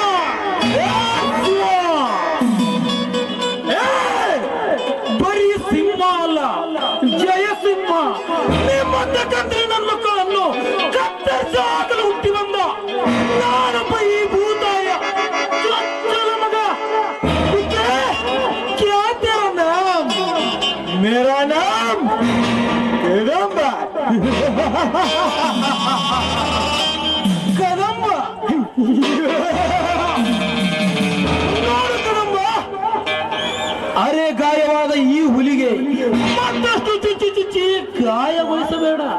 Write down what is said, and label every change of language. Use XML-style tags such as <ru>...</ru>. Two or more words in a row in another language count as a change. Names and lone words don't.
<kn>ಬರೀ ಸಿಂಹ ಅಲ್ಲ ಜಯ ಸಿಂಹ ನಿಮ್ಮಂತ ಕಂಡ್ರೆ ನನ್ನ ಮಕ್ಕಳನ್ನು ಕತ್ತರಿಸಿ ಹಾಕಲು ಹುಟ್ಟಿ ಬಂದ ನಾನೊಬ್ಬ ಈ ಭೂತಾಯ ಚೊಚ್ಚಲ ಮಗ</kn> <hi>क्या तेरा नाम मेरा नाम कदम्ब</hi> <kn>ಕದಂಬ ನೋಡು ಕದಂಬ ಅರೆ ಗಾಯವಾದ ಈ ಹುಲಿಗೆ ಮತ್ತಷ್ಟು ಚುಚ್ಚಿ ಚುಚ್ಚಿ ಗಾಯಗೊಳಿಸಬೇಡ</kn>